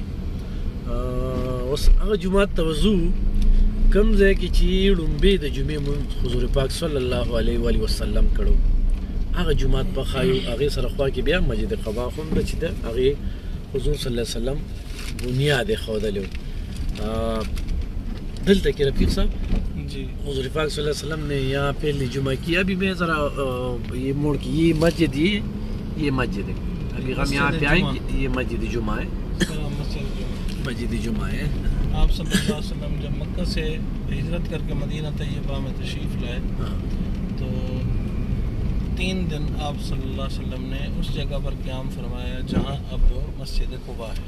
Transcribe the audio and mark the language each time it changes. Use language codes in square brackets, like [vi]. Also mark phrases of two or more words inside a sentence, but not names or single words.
[ps] اوس هغه جومات ته وځو کوم ځای کې چې لومبې د جمعې مونځ حضور پاک صلی الله علیه و وسلم کړو. هغه جومات په ښایو هغې سره خوا کې بیا مسجد قبا هم ده چې د هغې حضور صلی الله علیه وسلم بنیاد یې ښودلی و. دلته کې رفیق صاحب جی [ur] حضور پاک صلی اللہ علیہ وسلم نے یہاں پہلی جمعہ کی. ابھی میں ذرا یہ موڑ کی یہ مسجد یہ مسجد ہے. ابھی ہم یہاں پہ آئیں گے. یہ مسجد جمعہ ہے. مسجد جمعہ ہے. آپ صلی اللہ علیہ وسلم جب مکہ سے ہجرت کر کے مدینہ طیبہ میں تشریف لائے تو 3 دن آپ صلی اللہ علیہ وسلم نے اس جگہ پر قیام فرمایا جہاں اب مسجد قباء ہے.